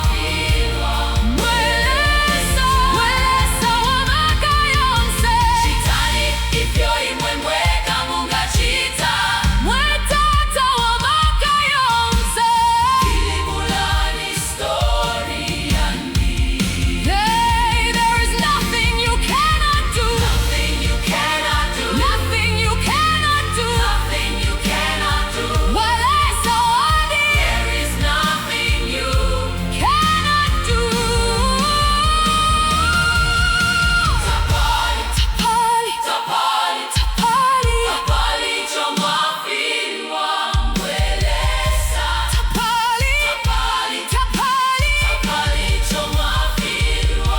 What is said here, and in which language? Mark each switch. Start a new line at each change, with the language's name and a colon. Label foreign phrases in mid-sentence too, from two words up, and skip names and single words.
Bemba: Mwelesa, mwelesa wa makayonse, chitani ifyo imwe mweka munga chita. Mwetata wa makayonse, kilimulani story yandi.
English: Hey, there is nothing you cannot do. Nothing you cannot do. Nothing you cannot do. Nothing you cannot do.
Bemba: Mwelesa wandi,
English: there is nothing you cannot do.
Bemba: Tapali, tapali, tapali, tapali. Tapali chomwafilwa, mwelesa. Tapali, tapali, tapali, tapali chomwafilwa.